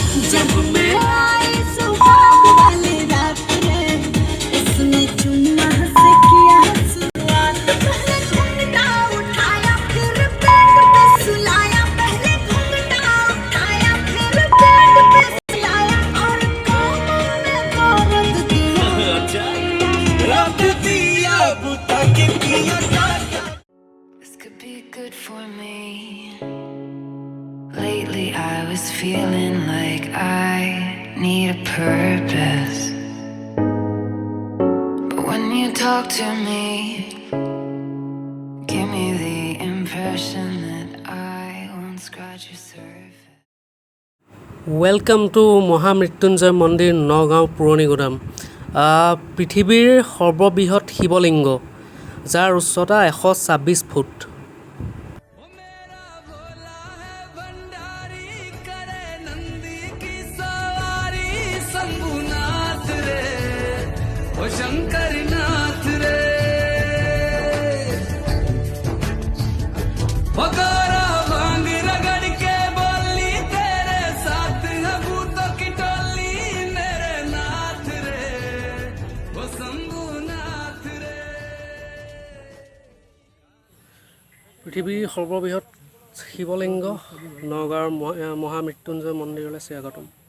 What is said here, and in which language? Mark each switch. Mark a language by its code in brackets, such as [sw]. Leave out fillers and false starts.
[hi] जब मैं आई सुहाग वाली रात रे, इसने चुम्मा से किया शुरुआत, पहले घूंघटा उठाया फिर बेड पे सुलाया, पहले घूंघटा उठाया फिर बेड पे सुलाया, और कोमल में दर्द दिया, रब दिया बुता के किया। [en] This could be good for me. Lately I was feeling like I need a purpose, but when you talk to me, give me the impression that I won't scratch your surface. Welcome to [as] Mahamrityunjay মন্দিৰ নগাঁও পুৰণিগুদাম। পৃথিৱীৰ সৰ্ববৃহৎ শিৱলিংগ, যাৰ উচ্চতা 126 foot. [hi] Shankar नाथ रे बगारा भांग रगड़ के बोली तेरे साथ है भूतों की टोली, मेरे नाथ रे वो शंभु नाथ रे। [as] পৃথিৱীৰ সৰ্ববৃহৎ শিৱলিংগ নগাঁৱৰ মহামৃত্যুঞ্জয় মন্দিৰলৈ স্বাগতম।